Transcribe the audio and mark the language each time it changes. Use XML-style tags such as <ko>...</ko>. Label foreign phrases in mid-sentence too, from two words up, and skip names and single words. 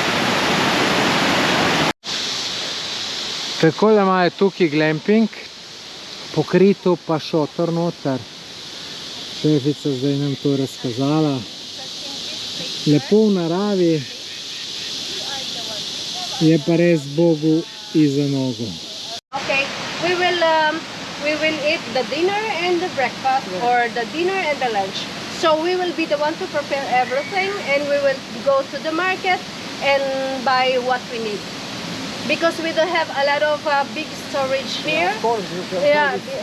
<sl>Takole imajo tukaj glamping, pokrito pa šotor noter. Šefica zdaj nam to razkazala. Lepo v naravi. Je pa res</sl> <hr>Bogu iza nogu.</hr> <en>Okay, we will eat the dinner and the breakfast, or the dinner and the lunch. So we will be the one to prepare everything, and we will go to the market and buy what we need. Because we don't have a lot of big storage here. Of course, you can Yeah.</en>